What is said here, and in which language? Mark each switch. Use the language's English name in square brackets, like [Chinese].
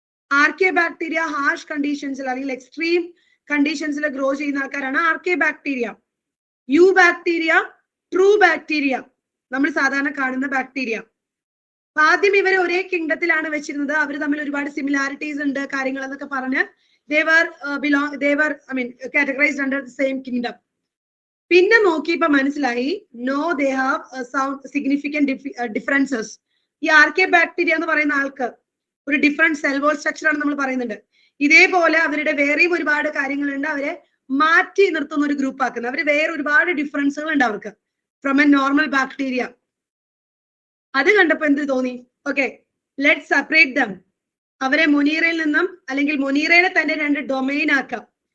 [Malayalam] ആർക്കെ bacteria harsh കണ്ടീഷൻസിൽ അല്ലെങ്കിൽ extreme കണ്ടീഷൻസിൽ grow ചെയ്യുന്ന ആൾക്കാരാണ് ആർക്കെ bacteria. U bacteria true bacteria, നമ്മൾ സാധാരണ കാണുന്ന ബാക്ടീരിയ. ആദ്യം ഇവരെ ഒരേ കിങ്ഡത്തിലാണ് വെച്ചിരുന്നത്. അവർ തമ്മിൽ ഒരുപാട് സിമിലാരിറ്റീസ് ഉണ്ട് കാര്യങ്ങൾ എന്നൊക്കെ പറഞ്ഞ് [English] they were categorized under the same kingdom. [Malayalam] പിന്നെ നോക്കിയപ്പോ മനസ്സിലായി [English] no, they have some significant differences. [Malayalam] ഈ ആർക്കെ ബാക്ടീരിയ എന്ന് പറയുന്ന ആൾക്ക് ഒരു ഡിഫറെന്റ് സെൽ വോൾ സ്ട്രക്ചർ ആണ് നമ്മൾ പറയുന്നുണ്ട്. ഇതേപോലെ അവരുടെ വേറെയും ഒരുപാട് കാര്യങ്ങളുണ്ട്. അവരെ മാറ്റി നിർത്തുന്ന ഒരു ഗ്രൂപ്പ് ആക്കുന്നത്. അവർ വേറെ ഒരുപാട് ഡിഫറൻസുകൾ ഉണ്ട് അവർക്ക് [English] From a normal bacteria. [Malayalam] അത് കണ്ടപ്പോ എന്ത് തോന്നി? Okay, [English] Let separate them. [Malayalam] അവരെ മൊനീറയിൽ നിന്നും അല്ലെങ്കിൽ മൊനീറയുടെ തന്നെ 2 ഡൊമൈൻ ആക്കാം.